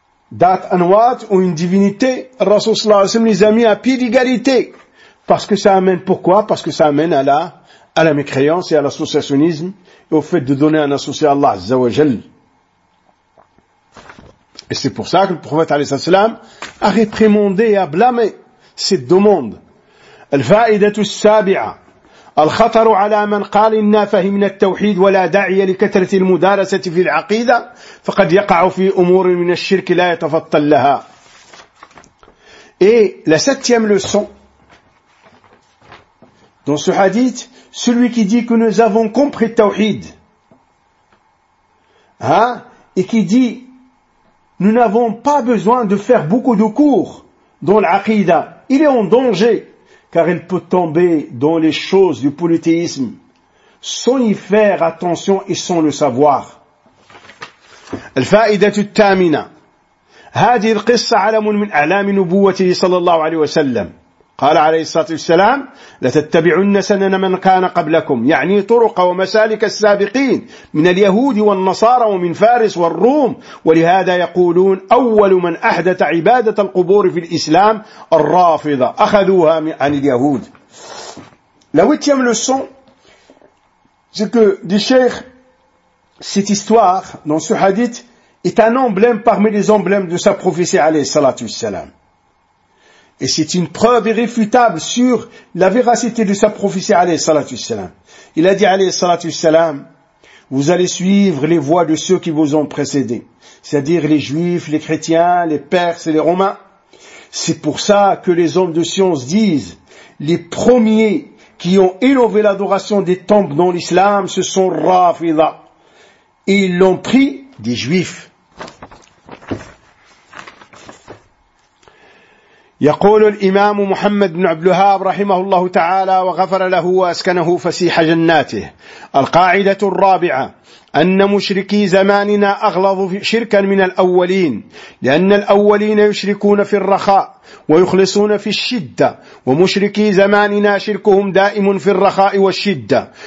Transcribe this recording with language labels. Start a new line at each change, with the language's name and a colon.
French: Dat anwat ou une divinité, Rasoul sallallahu alayhi wa sallam les a mis à pied d'égalité. Parce que ça amène, pourquoi? Parce que ça amène à la mécréance et à l'associationnisme et au fait de donner un associé à Allah, Azza wa Jal. Et c'est pour ça que le prophète alayhi wa sallam a réprimandé et a blâmé cette demande.
Arabic: الفائدة السابعة الخطر على من قال إنا فهمنا التوحيد ولا داعي لكثرة المدارسة في العقيدة فقد يقع في أمور من الشرك لا يتفطن لها.
French: Et la septième leçon dans ce hadith, celui qui dit que nous avons compris le tawhid, et qui dit nous n'avons pas besoin de faire beaucoup de cours dans l'aqida, il est en danger, car il peut tomber dans les choses du polythéisme sans y faire attention et sans le savoir.
Arabic: الفائدة الثامنة هذه القصة علم من أعلام نبوته صلى الله عليه وسلم قال عليه الصلاة والسلام لتتبعن سنن من كان قبلكم يعني طرق ومسالك السابقين من اليهود والنصارى ومن فارس والروم ولهذا يقولون أول من أحدث عبادة القبور في الإسلام الرافضة أخذوها عن اليهود.
French: La huitième leçon, c'est que du Cheikh, cette histoire dans ce hadith est un emblème parmi les emblèmes de sa prophétie
Arabic: عليه الصلاة والسلام.
French: Et c'est une preuve irréfutable sur la véracité de sa prophétie, alayhi salatu wassalam. Il a dit, alayhi salatu wassalam, vous allez suivre les voies de ceux qui vous ont précédé. C'est-à-dire les juifs, les chrétiens, les perses et les romains. C'est pour ça que les hommes de science disent, les premiers qui ont innové l'adoration des temples dans l'islam, ce sont Rafida. Et ils l'ont pris des juifs.
Arabic: يقول الإمام محمد بن عبد الوهاب رحمه الله تعالى وغفر له وأسكنه فسيح جناته. القاعدة الرابعة أن مشركي زماننا أغلظ شركا من الأولين، لأن الأولين يشركون في الرخاء ويخلصون في الشدة، ومشركي زماننا شركهم دائم في الرخاء والشدة.